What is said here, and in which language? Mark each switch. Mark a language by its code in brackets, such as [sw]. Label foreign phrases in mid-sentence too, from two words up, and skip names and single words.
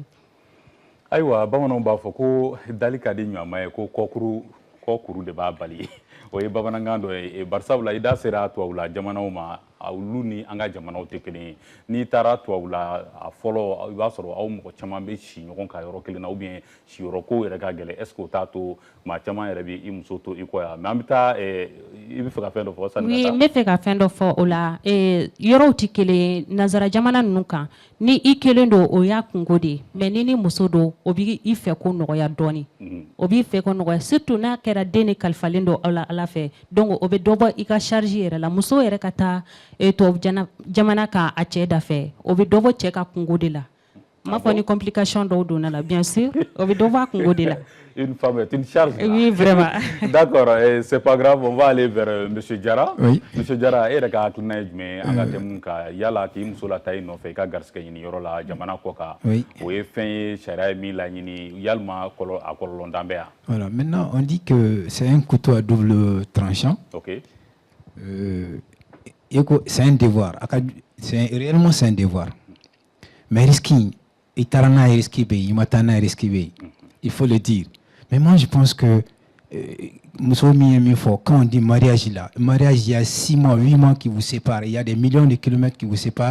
[bm] Ayiwa bamananw b'a fɔ ko dali ka di ɲɔgɔnma ye ko kɔkuru de b'a bali o ye bamanankan dɔ ye barisabula i da sera tubabu la jamanaw ma olu ni an ka jamanaw tɛ kelen ye n'i taara tubabu la a fɔlɔ i b'a sɔrɔ aw mɔgɔ caman bɛ si ɲɔgɔn ka yɔrɔ kelen na [fr] ou bien [bm] siyɔrɔ ko yɛrɛ ka gɛlɛn [fr] est-ce que [bm] o t'a to maa caman yɛrɛ bɛ i muso to i kɔ yan mais an bɛ taa i bɛ fɛ ka fɛn dɔ fɔ sanni ka taa. n bɛ fɛ ka fɛn dɔ fɔ o la yɔrɔw tɛ kelen ye nanzara jamana ninnu kan ni i kelen don o y'a kungo de ye mais ni muso don o b'i fɛ ko nɔgɔya dɔɔni o b'i fɛ ko nɔgɔya surtout n'a kɛra den de kalifalen don aw la ala fɛ donc o bɛ dɔ bɔ i ka charge yɛrɛ la muso yɛrɛ ka taa tubabu jamana kan a cɛ da fɛ o bɛ dɔ bɔ cɛ ka kungo de la n m'a fɔ ni complication dɔw donna la [fr] bien sûr [bm] o bɛ dɔ bɔ a kungo de la. [fr] Une femme est une charge. Oui, vraiment. D'accord, c'est pas grave, on va aller vers M. Diarra. Oui. M. [bm] Diarra, e ka hakilina ye jumɛn an ka thème ka yala k'i muso la ta i nɔfɛ i ka garisɛgɛ ɲini yɔrɔ la jamana kɔ kan o ye fɛn ye sariya ye min laɲini yalima a kɔlɔlɔ dan bɛ yan. [fr] Voilà, maintenant on dit que c'est un couteau à double tranchant. OK. C'est un devoir, réellement c'est un devoir. Mais risqué, [bm] itarana risqué be, imatana risqué be. [fr] Il faut le dire. Mais moi, je pense que, quand on dit mariage là, mariage, il y a 6 mois, 8 mois qui vous séparent, il y a des millions de kilomètres qui vous séparent.